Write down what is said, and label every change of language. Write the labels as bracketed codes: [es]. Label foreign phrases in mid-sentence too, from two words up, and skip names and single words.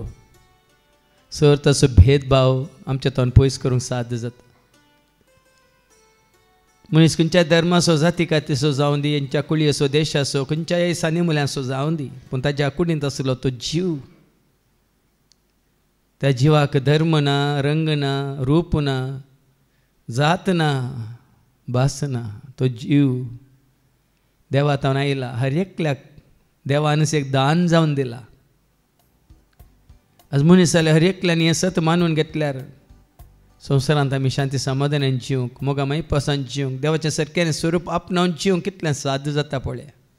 [kok] सर तसो भेदभाव आमच्या तोंड पयस करूंक साध्य जाता. मनीस खंयच्या धर्माचो जाती कातीचो जावं दी, हेंच्या कुळी असो देश आसो, खंयच्याय सानी मुल्यांचो जावं दी, पूण ताच्या कुडींत आसलो तो जीव. त्या जिवाक धर्म ना, रंग ना, रूप ना, जात ना, भास ना. तो जीव देवात हांव आयला. हर एकल्याक देवान एक दान जावन दिला. आज मनीस जाल्यार हर एकल्यान हें सत मानून घेतल्यार संवसारांत आमी शांती समाधानान जिवंक, मोगा मागीर पासान जिवंक, देवाचें सारकें स्वरूप आपणावन जिवंक कितलें साध्य जाता पळय.